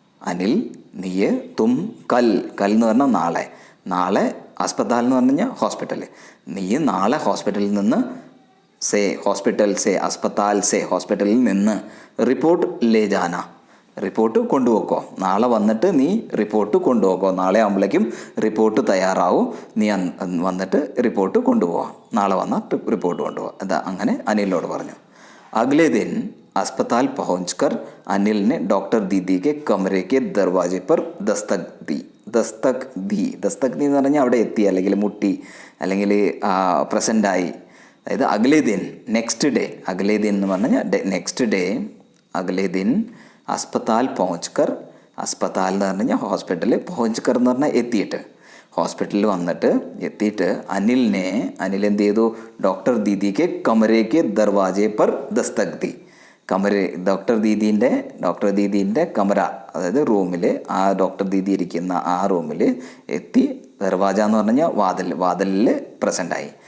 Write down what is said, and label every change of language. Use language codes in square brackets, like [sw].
[ml] അനിൽ നീയ്, തും കൽ എന്ന് പറഞ്ഞാൽ നാളെ അസ്പതാൽ എന്ന് പറഞ്ഞു കഴിഞ്ഞാൽ ഹോസ്പിറ്റൽ, നീ നാളെ ഹോസ്പിറ്റലിൽ നിന്ന് ഹോസ്പിറ്റലിൽ നിന്ന് [hi] റിപ്പോർട്ട് ലേ ജാന, [ml] റിപ്പോർട്ട് കൊണ്ടുപോക്കോ, നാളെ വന്നിട്ട് നീ റിപ്പോർട്ട് കൊണ്ടുപോക്കോ, നാളെ ആകുമ്പോഴേക്കും റിപ്പോർട്ട് തയ്യാറാവും, നീ വന്നിട്ട് റിപ്പോർട്ട് കൊണ്ടുപോവാം, നാളെ വന്നാൽ റിപ്പോർട്ട് കൊണ്ടുപോകാം. അതാ അങ്ങനെ അനിലിനോട് പറഞ്ഞു. [hi] അഗ്ലേ ദിൻ अस्पताल पहुंचकर अनिल ने डॉक्टर दीदी के कमरे के दरवाजे पर दस्तक दी [ml] എന്ന് പറഞ്ഞാൽ അവിടെ എത്തി, അല്ലെങ്കിൽ മുട്ടി, അല്ലെങ്കിൽ പ്രസൻ്റായി. അതായത് അഗ്ലേ ദിൻ, നെക്സ്റ്റ് ഡേ, അഗ്ലേ ദിൻ എന്ന് പറഞ്ഞാൽ നെക്സ്റ്റ് ഡേ, അഗ്ലേ ദിൻ അസ്പതാൽ പहुंचकर, അസ്പതാൽ എന്ന് പറഞ്ഞു കഴിഞ്ഞാൽ ഹോസ്പിറ്റൽ, പहुंचकर എന്ന് പറഞ്ഞാൽ എത്തിയിട്ട്, ഹോസ്പിറ്റലിൽ എത്തിയിട്ട് അനിൽ എന്ത് ചെയ്തു, doctor ദീദിക്ക് കമരയ്ക്ക് ദർവാജെ per Dastak the, doctor ദീദീൻ്റെ കമര, അതായത് റൂമിൽ, ആ ഡോക്ടർ ദീദി ഇരിക്കുന്ന ആ റൂമിൽ എത്തി. ദർവാജ എന്ന് പറഞ്ഞു കഴിഞ്ഞാൽ വാതിലിൽ പ്രസൻ്റായി,